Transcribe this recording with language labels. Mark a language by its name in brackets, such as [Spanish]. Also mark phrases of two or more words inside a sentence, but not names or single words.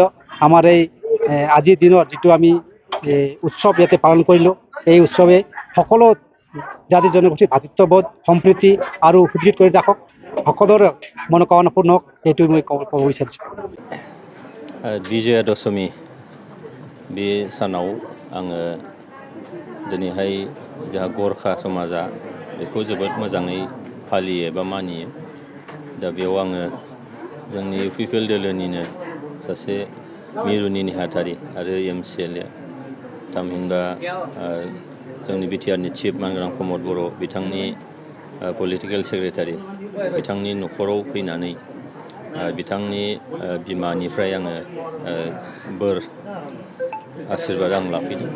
[Assamese] আমাৰ এই আজিৰ দিনত যিটো আমি উৎসৱ ইয়াতে পালন কৰিলোঁ এই উৎসৱে সকলো জাতি জনগোষ্ঠীৰ ভাতৃত্ববোধ সম্প্ৰীতি আৰু সুদৃঢ় কৰি ৰাখক সকলোৰে মনোকামনা পূৰ্ণ হওক এইটো মই ক'ব বিচাৰিছোঁ। [Bodo] বিजया दशमी बे सानाव आङो दिनैहाय जोंहा गोर्खा समाजा बेखौ जोबोद मोजाङै फालियो एबा मानियो। दा बेयाव आङो जोंनि UPPL दोलोनिनो सासे मिरुनि नेहाथारि आरो MCLA थामहिनबा जोंनि BTRनि चिफ मानगोनां प्रमोद बर' बिथांनि पलिटिकेल सेक्रेटारि बिथांनि न'खराव फैनानै बिथांनि बिमानिफ्राय आङो बोर आशीर्बाद आं लाफैदों।